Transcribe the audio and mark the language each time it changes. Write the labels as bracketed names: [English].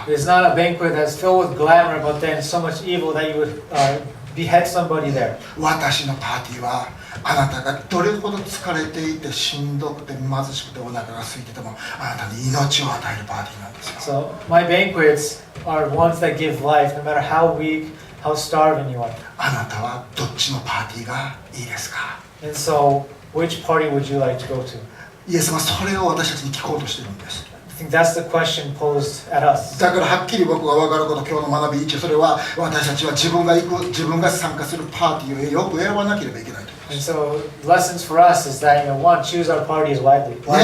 [English] It's not a banquet that's filled with glamour, but then so much evil that you would behead somebody there. [Japanese] 私のパーティーはあなたがどれほど疲れていてしんどくて貧しくてお腹が空いててもあなたに命を与えるパーティーなんですよ。 [English] So my banquets are ones that give life, no matter how weak, how starving you are. [Japanese] あなたはどっちのパーティーがいいですか？ [English] And so, which party would you like to go to? [Japanese] イエス様はそれを私たちに聞こうとしているんです。 [English] I think that's the question posed at us. [Japanese] だからはっきり僕が分かること今日の学び1、それは私たちは自分が参加するパーティーをよく選ばなければいけないと。 [English] And so, lessons for us is that, one, choose our parties wisely.